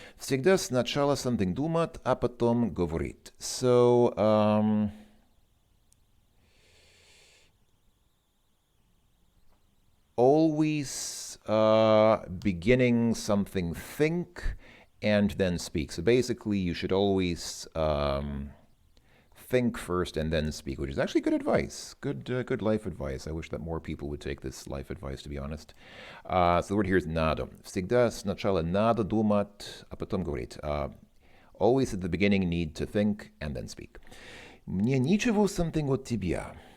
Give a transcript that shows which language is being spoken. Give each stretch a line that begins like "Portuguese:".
Russian: Всегда сначала something думать, а потом говорить.
English: So, always beginning something think and then speak. So basically, you should always think first and then speak, which is actually good advice. Good life advice. I wish that more people would take this life advice, to be honest. So the word here is надо.
Russian: Всегда сначала надо думать, а потом говорить.
English: Always at the beginning need to think and then speak.
Russian: Мне ничего something от тебя.